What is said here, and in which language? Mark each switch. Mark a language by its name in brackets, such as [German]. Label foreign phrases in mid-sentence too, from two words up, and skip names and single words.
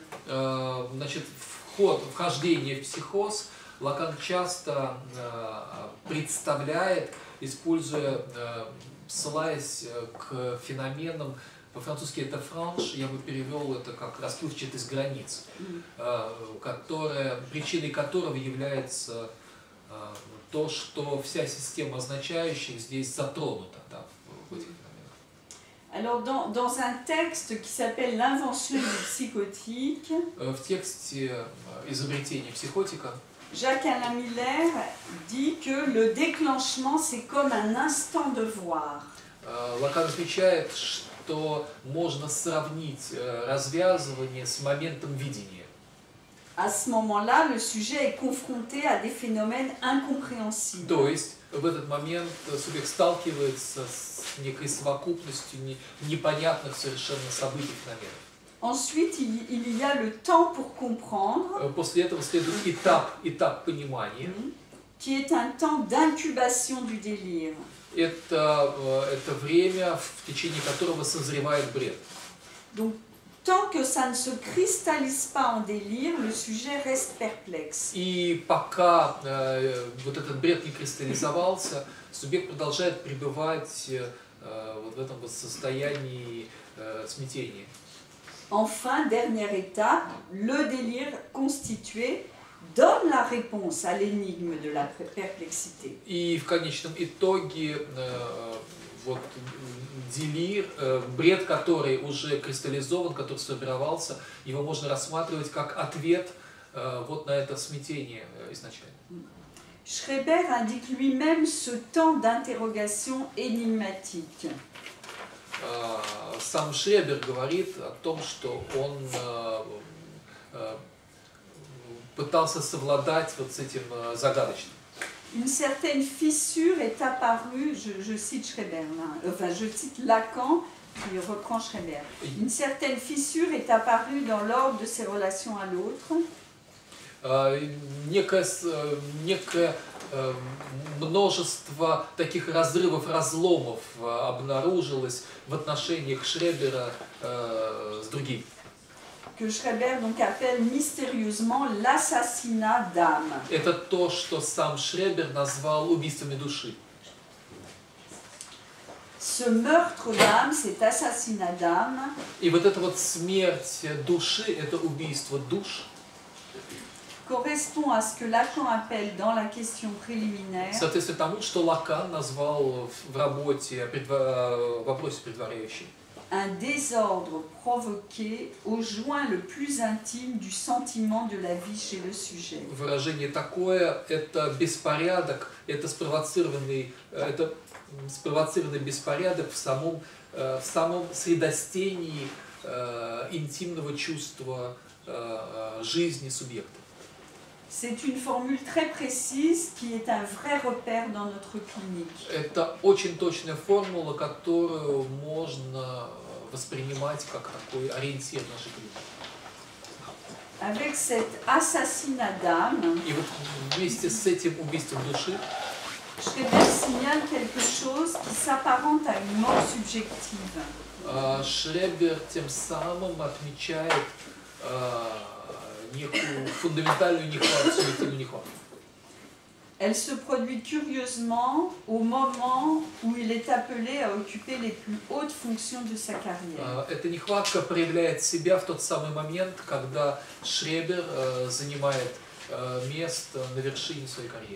[Russian] Значит, вхождение в психоз Лакан часто представляет, используя, ссылаясь к феноменам, по-французски это франж, я бы перевел это как расплывчатость границ, причиной которого является то, что вся система означающих здесь затронута, да, в этих феноменах. [French] Alors, dans un texte qui s'appelle L'invention du psychotique, [Russian] в тексте изобретения психотика [French] Jacques-Alain Miller dit que le déclenchement, c'est comme un instant de voir. [Russian] Лакан отмечает, что можно сравнить развязывание с моментом видения. [French] À ce moment-là, le sujet est confronté à des phénomènes incompréhensibles. [Russian] То есть в этот момент субъект сталкивается с некой совокупностью непонятных совершенно событий, феноменов. [French] Ensuite, il y a le temps pour comprendre. [Russian] После этого следует этап понимания. [French] Qui est un temps d'incubation du délire. [Russian] Это время, в течение которого созревает бред. [French] Donc, tant que ça ne se cristallise pas en délire, le sujet reste perplexe. [Russian] И пока вот этот бред не кристаллизовался, субъект продолжает пребывать вот в этом состоянии смятения. [French] Enfin, dernière étape, le délire constitué donne la réponse à l'énigme de la perplexité. [Russian] И в конечном итоге вот делир, бред, который уже кристаллизован, который сформировался, его можно рассматривать как ответ вот на это смятение изначально. [French] Schreber indique lui-même ce temps d'interrogation énigmatique. [Russian] Сам Шребер говорит о том, что он пытался совладать вот с этим загадочным. [French] Une certaine fissure est apparue, je cite Schreber, là, enfin je cite Lacan, qui reprend Schreber. Une certaine fissure est apparue dans l'ordre de ses relations à l'autre. [Russian] Некое множество таких разрывов, разломов обнаружилось в отношениях Шребера с другими. [French] Que Schreber donc appelle mystérieusement l'assassinat d'âme. [Russian] Это то, что сам Шребер назвал убийствами души. [French] Ce meurtre d'âme, cet assassinat d'âme, [Russian] И вот эта вот смерть души, это убийство душ, [French] correspond à ce que Lacan appelle dans la question préliminaire [Russian] соответствует тому, что Лакан назвал в работе, в вопросе предваряющем. [French] un désordre provoqué au joint le plus intime du sentiment de la vie chez le sujet. [Russian] Выражение такое, это беспорядок, это спровоцированный беспорядок в самом средостении интимного чувства жизни субъекта. [French] C'est une formule très précise qui est un vrai repère dans notre clinique. [Russian] Это очень точная формула, которую можно воспринимать как такой ориентир нашей клиники. [French] Avec cet assassinat d'âme, [Russian] И вот вместе с этим убийством души [French] Schreber signale quelque chose qui s'apparente à une mort subjective. [Russian] Шребер тем самым отмечает некую фундаментальную нехватку, субъективную нехватку. [French] Elle se produit curieusement au moment où il est appelé à occuper les plus hautes fonctions de sa carrière. [Russian] Эта нехватка проявляет себя в тот самый момент, когда Шребер занимает место на вершине своей карьеры.